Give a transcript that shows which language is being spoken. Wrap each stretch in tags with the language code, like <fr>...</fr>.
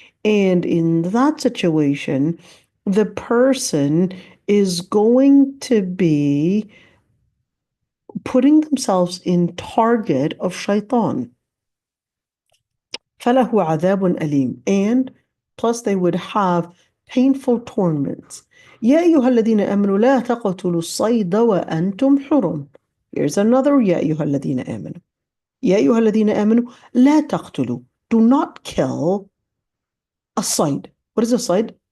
<en>And in that situation, the person is going to be putting themselves in target of shaitan.</en> <ar>فَلَهُ عَذَابٌ أَلِيمٌ.</ar> <en>And plus they would have painful torments.</en> <ar>يَا أَيُّهَا الَّذِينَ آمَنُوا لَا تَقْتُلُوا الصَّيْدَ وَأَنْتُمْ حُرُمٌ.</ar> <en>Here's another يَا أَيُّهَا الَّذِينَ آمَنُوا.</en> <ar>يَا أَيُّهَا الَّذِينَ آمَنُوا لَا تَقْتُلُوا.</ar> <en>Do not kill a صيد. What is a صيد?</en>